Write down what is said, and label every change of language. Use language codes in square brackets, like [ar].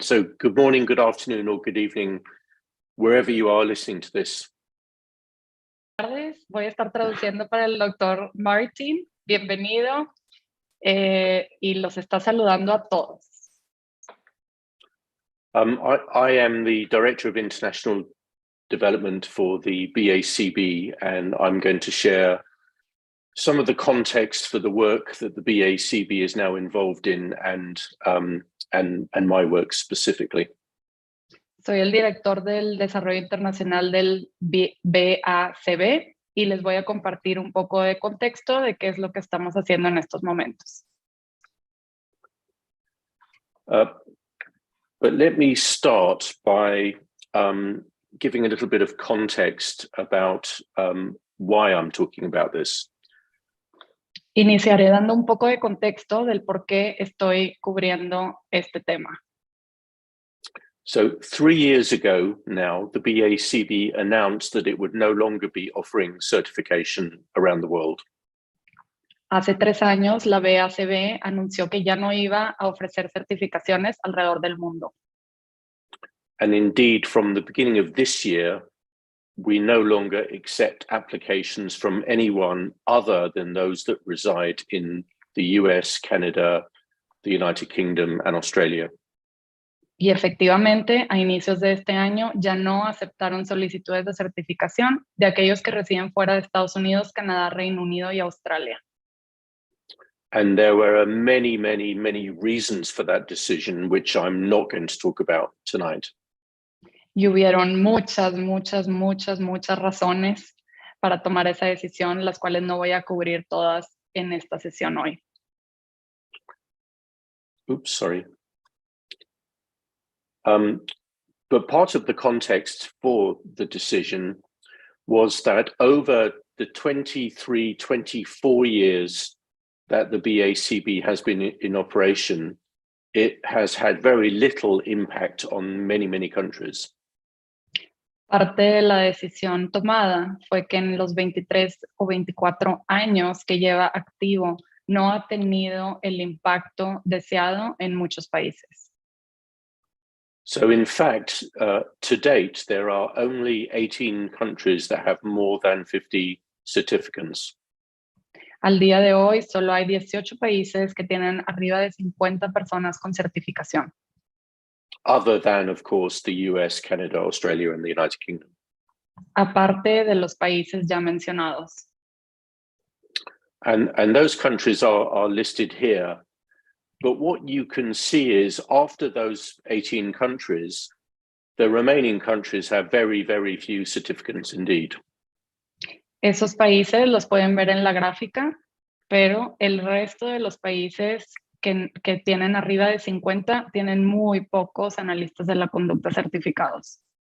[en] So good morning, good afternoon, or good evening, wherever you are listening to this. [es] Voy a estar traduciendo para el Dr. Martin. Bienvenido. Y los está saludando a todos. [en] I am the Director of International Development for the BACB, and I'm going to share some of the context for the work that the BACB is now involved in and my work specifically. [es] Soy el director del Desarrollo Internacional del BACB y les voy a compartir un poco de contexto de qué es lo que estamos haciendo en estos momentos. [en] But let me start by giving a little bit of context about why I'm talking about this. [es] Iniciaré dando un poco de contexto del por qué estoy cubriendo este tema. [en] So 3 years ago now, the BACB announced that it would no longer be offering certification around the world. [es] Hace 3 años, la BACB anunció que ya no iba a ofrecer certificaciones alrededor del mundo. [en] And indeed, from the beginning of this year, we no longer accept applications from anyone other than those that reside in the US, Canada, the United Kingdom, and Australia. [es] Y efectivamente, a inicios de este año ya no aceptaron solicitudes de certificación de aquellos que residen fuera de Estados Unidos, Canadá, Reino Unido y Australia. [en] And there were many, many, many reasons for that decision, which I'm not going to talk about tonight. [es] Y hubieron muchas razones para tomar esa decisión, las cuales no voy a cubrir todas en esta sesión hoy. [en] Oops, sorry. But part of the context for the decision was that over the 23, 24 years that the BACB has been in operation, it has had very little impact on many, many countries. [es] Parte de la decisión tomada fue que en los 23 o 24 años que lleva activo no ha tenido el impacto deseado en muchos países. [en] So in fact, to date, there are only 18 countries that have more than 50 certificates. [es] Al día de hoy, solo hay 18 países que tienen arriba de 50 personas con certificación. [en] Other than, of course, the US, Canada, Australia, and the United Kingdom. [es] Aparte de los países ya mencionados. [en] And those countries are listed here. But what you can see is after those 18 countries, the remaining countries have very, very few certificates indeed. [es] Esos países los pueden ver en la gráfica, pero el resto de los países que tienen arriba de 50 tienen muy pocos analistas de la conducta certificados.